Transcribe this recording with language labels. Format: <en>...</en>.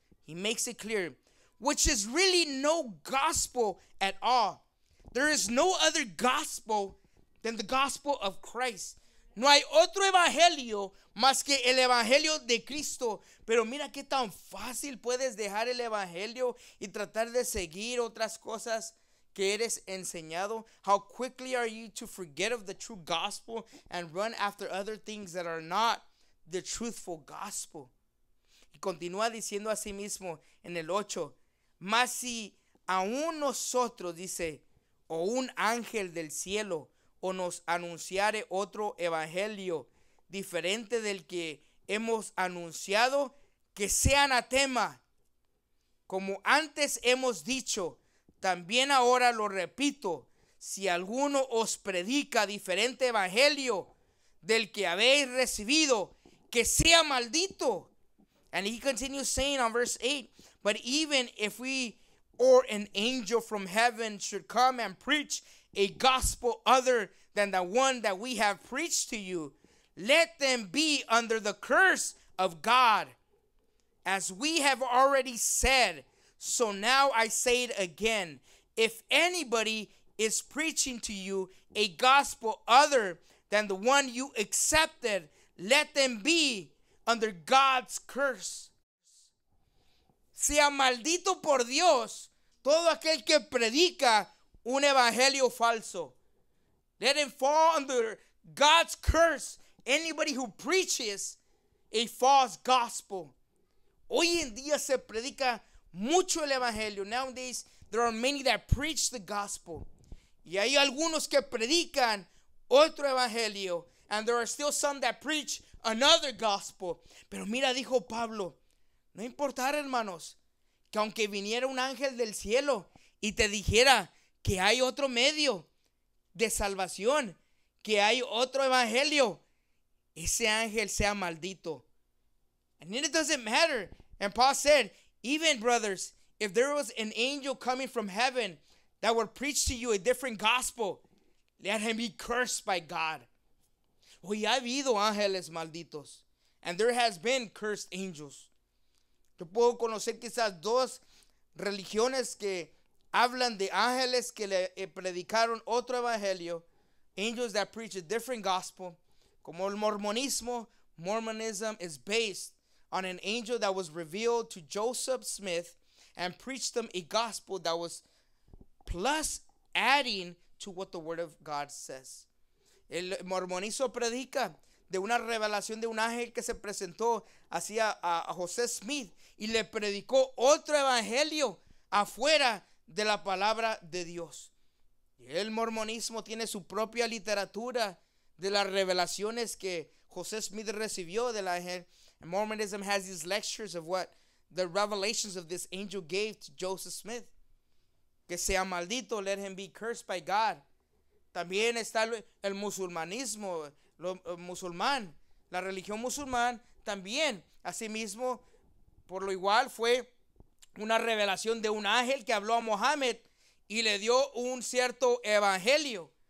<en>He makes it clear, which is really no gospel at all. There is no other gospel than the gospel of Christ.</en> <es>No hay otro evangelio más que el evangelio de Cristo. Pero mira qué tan fácil puedes dejar el evangelio y tratar de seguir otras cosas que eres enseñado.</es> <en>How quickly are you to forget of the true gospel and run after other things that are not the truthful gospel.</en> <es>Y continúa diciendo a sí mismo en el 8, mas si aún nosotros, dice, o un ángel del cielo, o nos anunciare otro evangelio diferente del que hemos anunciado, que sea anatema. Como antes hemos dicho, también ahora lo repito, si alguno os predica diferente evangelio del que habéis recibido, que sea maldito.</es> <en>And he continues saying on verse 8, but even if we or an angel from heaven should come and preach a gospel other than the one that we have preached to you, let them be under the curse of God. As we have already said, so now I say it again, if anybody is preaching to you a gospel other than the one you accepted, let them be under God's curse.</en> <es>Sea maldito por Dios todo aquel que predica un evangelio falso.</es> <en>Let him fall under God's curse. Anybody who preaches a false gospel.</en> <es>Hoy en día se predica mucho el evangelio.</es> <en>Nowadays, there are many that preach the gospel.</en> <es>Y hay algunos que predican otro evangelio.</es> <en>And there are still some that preach another gospel.</en> <es>Pero mira, dijo Pablo, no importara, hermanos, que aunque viniera un ángel del cielo y te dijera que hay otro medio de salvación, que hay otro evangelio, ese ángel sea maldito.</es> <en>And it doesn't matter. And Paul said, even brothers, if there was an angel coming from heaven that would preach to you a different gospel, let him be cursed by God.</en> <es>Hoy ha habido ángeles malditos.</es> <en>And there has been cursed angels.</en> <es>Yo puedo conocer quizás dos religiones que hablan de ángeles que le predicaron otro evangelio.</es> <en>Angels that preach a different gospel.</en> <es>Como el mormonismo.</es> <en>Mormonism is based on an angel that was revealed to Joseph Smith and preached them a gospel that was plus adding to what the word of God says.</en> <es>El mormonismo predica de una revelación de un ángel que se presentó hacia a José Smith y le predicó otro evangelio afuera de la palabra de Dios. Y el mormonismo tiene su propia literatura de las revelaciones que José Smith recibió del ángel.</es> <en>And Mormonism has these lectures of what the revelations of this angel gave to Joseph Smith.</en> <es>Que sea maldito,</es> <en>let him be cursed by God.</en> <es>También está el musulmanismo, musulmán, la religión musulmán también, asimismo, por lo igual fue una revelación de un ángel que habló a Mohammed y le dio un cierto evangelio.</es>